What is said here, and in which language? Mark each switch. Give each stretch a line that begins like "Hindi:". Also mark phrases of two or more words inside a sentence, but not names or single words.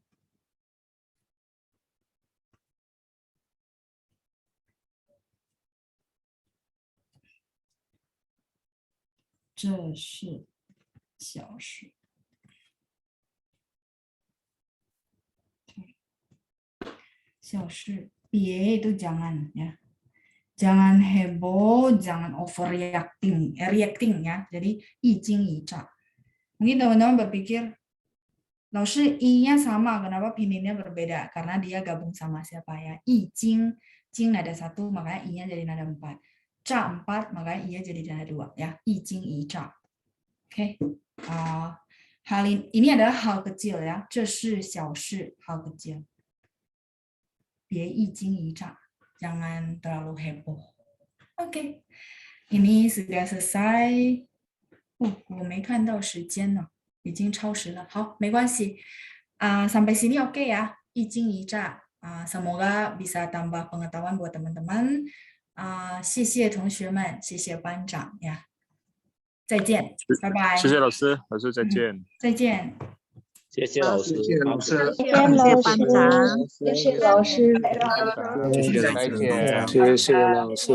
Chinese: 这是小事。小事，别
Indonesian: itu jangan ya. Jangan heboh, jangan overreacting, reacting ya.
Chinese: Jadi 一惊一乍.
Indonesian: Mungkin teman-teman berpikir, Laoshi i-nya sama, kenapa pinginnya berbeda? Karena dia gabung sama siapa ya?
Chinese: 一惊，惊
Indonesian: nada 1, makanya i-nya jadi nada 4. Ca 4, makanya i-nya jadi nada 2 ya.
Chinese: 一惊一乍. Oke.
Indonesian: Hal ini adalah hal kecil ya.
Chinese: 这是小事,
Indonesian: hal kecil.
Chinese: 别一惊一乍,
Indonesian: jangan terlalu heboh. Oke. Ini sudah selesai.
Chinese: 我没看到时间呢。已经超时了，好，没关系。
Indonesian: Sampai sini oke ya,
Chinese: 一惊一乍。
Indonesian: Semoga bisa tambah pengetahuan buat teman-teman.
Chinese: 谢谢同学们，谢谢班长呀，再见，拜拜。谢谢老师，老师再见。再见。谢谢老师，谢谢老师，谢谢班长，谢谢老师，谢谢再见，谢谢老师，